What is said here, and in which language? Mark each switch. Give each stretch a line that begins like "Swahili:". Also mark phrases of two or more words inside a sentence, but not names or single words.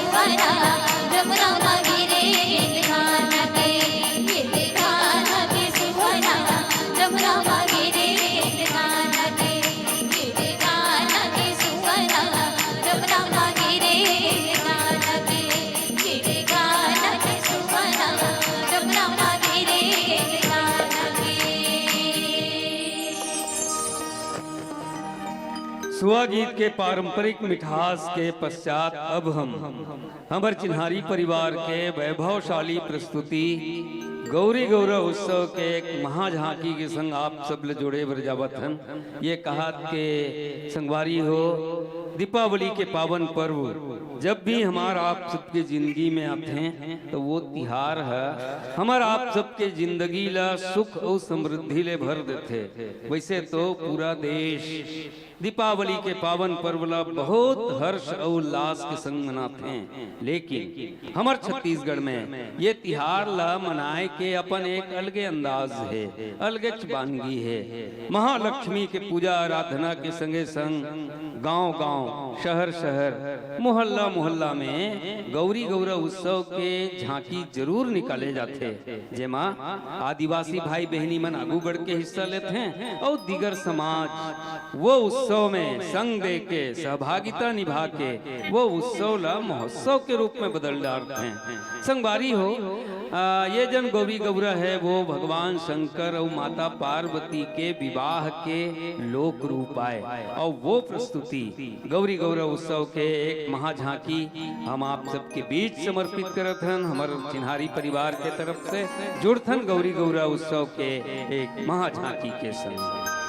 Chhattisgarhi: सुवना रमना मागे रे गीत गाना के सुवना रमना मागे रे गीत गाना के सुवना रमना मागे रे गीत गाना के सुवना रमना मागे रे गीत गाना के। सुआ गीत के पारंपरिक मिठास के पश्चात अब हम हमारे चिन्हारी परिवार के वैभवशाली प्रस्तुति गौरी गौरव उत्सव के एक महाझांकी के संग आप सब ले जोड़े बरजावत हन। ये कहात के संगवारी हो दीपावली के पावन पर्व जब भी हमारा आप सबके जिंदगी में आते हैं तो वो तिहार है हमारा आप सबके जिंदगी ला सुख और समृद्धि ले भर देते। वैसे तो पूरा देश दीपावली के पावन पर्व ला बहुत हर्ष और उल्लास के संग मनाते हैं, लेकिन हमारे छत्तीसगढ़ में ये तिहार ला मनाए के अपन एक अलगे अंदाज है, अलगे चबानगी है। महालक्ष्मी के पूजा आराधना के संगे संग गांव गांव शहर शहर मोहल्ला मोहल्ला में गौरी गौरव उत्सव के झांकी जरूर निकाले जाते, जेमा आदिवासी भाई बहनी मन आगू बढ़ के हिस्सा लेते हैं और दीगर समाज वो उत्सव में संग दे के सहभागिता निभा के वो उत्सव ला महोत्सव के रूप में बदल डालते हैं। संगवारी हो ये जन गौरी गौरा है वो भगवान शंकर और माता पार्वती के विवाह के लोक रूप आए और वो प्रस्तुति गौरी गौरव उत्सव के एक महाझांकी हम आप सबके बीच समर्पित करत हन। हमारे चिन्हारी परिवार के तरफ से जुड़थन गौरी गौरा उत्सव के एक महाझांकी के संग।